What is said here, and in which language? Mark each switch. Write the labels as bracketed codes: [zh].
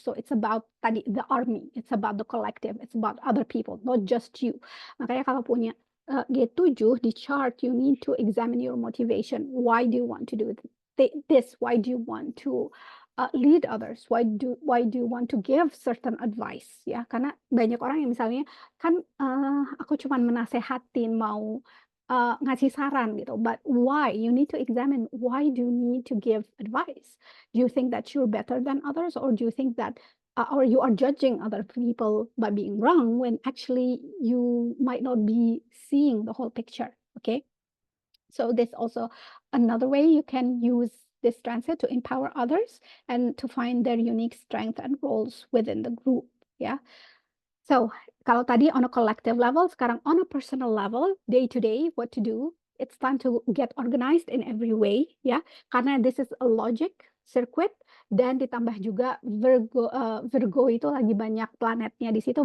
[en] So it's about tadi the army, it's about the collective, it's about other people, not just you. [id] Makanya kalau punya G7 di chart, [en] you need to examine your motivation. Why do you want to do this? Why do you want to lead others? Why do you want to give certain advice? [id] Ya, karena banyak orang yang misalnya kan aku cuma menasehatin, mau ngasih saran gitu. [en] But why? You need to examine, why do you need to give advice? Do you think that you're better than others, or do you think that or you are judging other people by being wrong when actually you might not be seeing the whole picture? Okay, so this also another way you can use this transit to empower others and to find their unique strength and roles within the group. Yeah. So, [id] kalau tadi [en] on a collective level, [id] sekarang [en] on a personal level, day to day, what to do? It's time to get organized in every way, ya. [id] Karena [en] this is a logic circuit, [id] dan ditambah juga Virgo itu lagi banyak planetnya di situ.